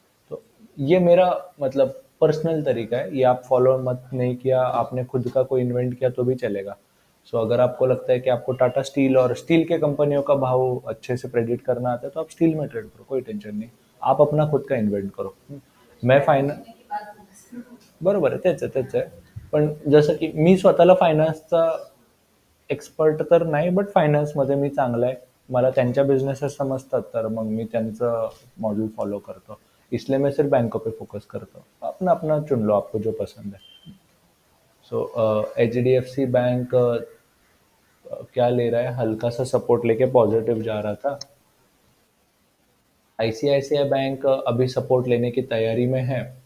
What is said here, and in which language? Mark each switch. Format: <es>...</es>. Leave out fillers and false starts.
<hi>तो ये मेरा मतलब पर्सनल तरीका है, ये आप फॉलो मत नहीं किया, आपने खुद का कोई इन्वेंट किया तो भी चलेगा। सो अगर आपको लगता है कि आपको टाटा स्टील और स्टील के कंपनियों का भाव अच्छे से प्रेडिक्ट करना आता है, तो आप स्टील में ट्रेड करो, कोई टेंशन नहीं। आप अपना खुद का इन्व्हेंट करो।</hi> <mr>मैं फायना बरोबर आहे, तेच आहे, तेच आहे। पण जसं की मी स्वतःला फायनान्सचा एक्सपर्ट तर नाही, बट फायनान्समध्ये मी चांगला आहे। मला त्यांच्या बिझनेसेस समजतात, तर मग मी त्यांचं मॉडल फॉलो करतो।</mr> <hi>इसलिए मैं सिर्फ बैंकों पे फोकस करता हूँ। अपना अपना चुन लो, आपको जो पसंद है। So H D F C bank क्या ले रहा है, हल्का सा सपोर्ट लेके पॉजिटिव जा रहा था। आईसीआईसीआई बैंक अभी सपोर्ट लेने की तैयारी में है।</hi>